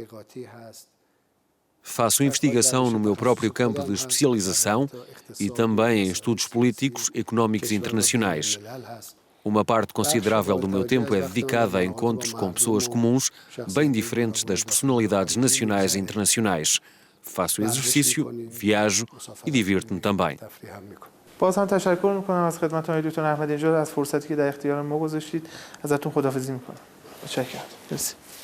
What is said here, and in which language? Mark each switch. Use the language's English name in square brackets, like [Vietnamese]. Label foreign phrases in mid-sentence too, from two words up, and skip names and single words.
[Portuguese] Faço investigação no meu próprio campo de especialização e também em estudos políticos, económicos e internacionais. Uma parte considerável do meu tempo é dedicada a encontros com pessoas comuns, bem diferentes das personalidades nacionais e internacionais. Faço exercício, viajo e divirto-me também. [Persian] باز هم تشکر میکنم از خدمت آقای دکتر احمدی نژاد از فرصتی که در اختیار ما گذاشتید. ازتون خداحافظی میکنم. متشکرم. مرسی.